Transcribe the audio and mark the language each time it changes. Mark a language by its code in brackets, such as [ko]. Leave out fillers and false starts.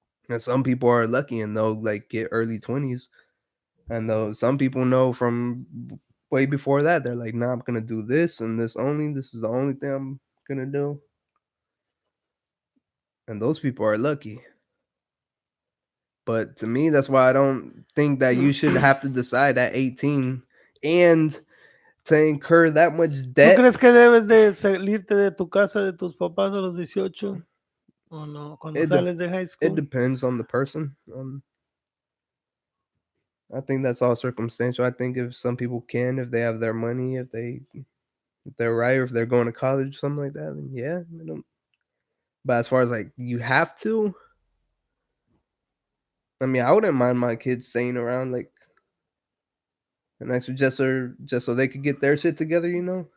[en] And some people are lucky and they'll like get early 20s. And though some people know from way before that, they're like, nah, I'm gonna do this and this only. This is the only thing I'm gonna do. And those people are lucky. But to me, that's why I don't think that you should have to decide at 18 and to incur that much [es] ¿Tú [en] debt. [es] crees que debes de salirte de tu casa de tus papás a los 18 o no? Cuando [en] It de- [es] sales de high it [en] school. depends on the person. I think that's all circumstantial. I think if some people can, if they have their money, if they're right, or if they're going to college, something like that, then yeah. But as far as like you have to, I mean, I wouldn't mind my kids staying around like an extra just so they could get their shit together, you know.